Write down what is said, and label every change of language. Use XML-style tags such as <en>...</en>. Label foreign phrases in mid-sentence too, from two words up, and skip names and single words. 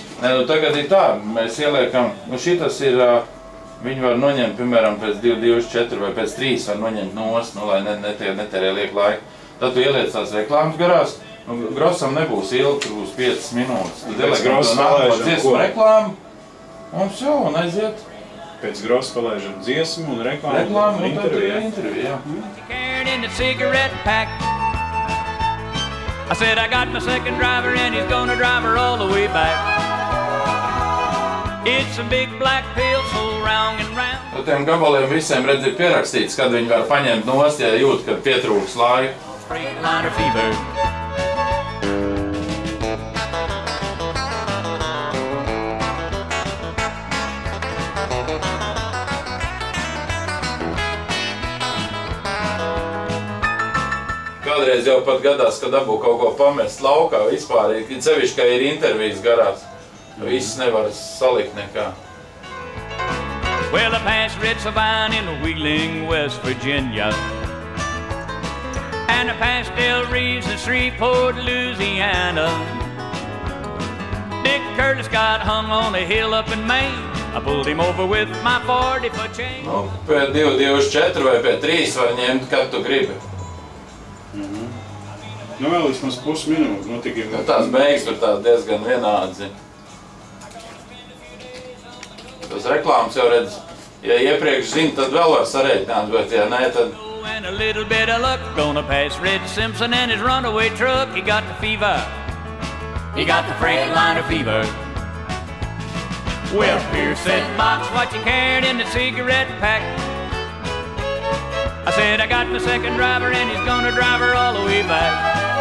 <lv>Nē, tagad ir tā, mēs ieliekam, šitas ir, viņi var noņemt, piemēram, pēc 224 vai pēc 3 var noņemt nost, lai netērē liek laiku. Tad tu ieliec tās reklāmas garās, Grossam nebūs ilgi, tur būs 5 minūtes. Tad ieliekam to nākamā dziesmu reklāmu, un aiziet. Pēc Grossa palaižam dziesmu un reklāmu un interviju, jā.</lv> <en>I said I got my second driver and he's gonna drive her all the way back. It's a big black pill so round and round.</en> <lv>Par tiem gabaliem visiem redz ir pierakstīts, kad viņi var paņemt nost, ja jūt, kad pietrūks laika.</lv> <en>Freightliner fever.</en> <lv>Kādreiz jau pat gadās, ka dabū kaut ko pamest laukā vispār, sevišķi, ka ir intervijas garās. Viss nevar salikt nekā.</lv> <en>Well, I passed Red Savine in Wheeling, West Virginia. And I passed Del Reeves in Shreveport, Louisiana. Dick Curtis got hung on a hill up in Maine. I pulled him over with my 40-foot chain.</en> <lv>Pēc 224 vai pēc 3 var ņemt, kad tu gribi. Vēl vismaz pusminūti. Tās beigas tur tās diezgan vienādi. Tas reklāmas jau redz, ja iepriekš zina, tad vēl var sareiķināt, bet ja nē, tad...</lv> <en>And a little bit of luck, gonna pass Red Simpson and his runaway truck. He got the fever. He got the Freightliner fever. Well, Pierce said, Box, what you carried in the cigarette pack? I said, I got my second driver and he's gonna drive her all the way back.</en>